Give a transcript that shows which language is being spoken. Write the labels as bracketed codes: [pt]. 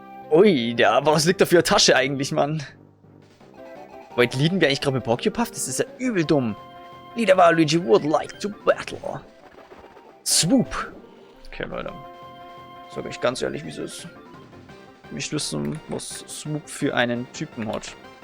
[de] Ui, aber was liegt da für eine Tasche eigentlich, Mann? Wait, leaden wir eigentlich gerade mit Poképuff? Das ist ja übel dumm. [en] Leader Waluigi would like to battle. [de] Swoop. Okay, Leute. Sag euch ganz ehrlich, wie es ist. Ich wissen, was Swoop für einen Typen hat.